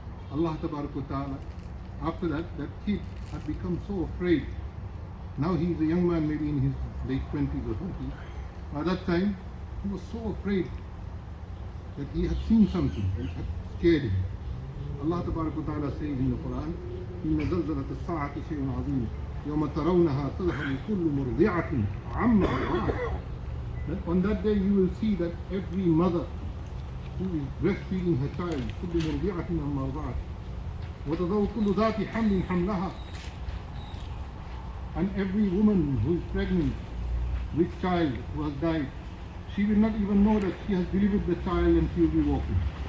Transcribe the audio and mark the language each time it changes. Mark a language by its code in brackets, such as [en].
[en] Allah Ta'ala, after that kid had become so afraid. Now he's a young man, maybe in his late 20s or something. At that time, he was so afraid that he had seen something that had scared him. Allah Ta'ala says in the Quran, [ar] إِنَّ زَلْزَلَةَ السَّاعَةِ شَيْءٌ عَظِيمٌ يَوْمَ تَرَوْنَهَا تَذْهَلُ كُلُّ مُرْضِعَةٍ عَمَّا أَرْضَعَتْ. [en] That on that day you will see that every mother who is breastfeeding her child, [ar] كُلُّ مُرْضِعَةٍ عَمَّا أَرْضَعَتْ وَتَضَعُ كُلُّ ذَاتِ حَمْلٍ حَمْلَهَا. [en] And every woman who is pregnant with child who has died, she will not even know that she has delivered the child and she will be walking.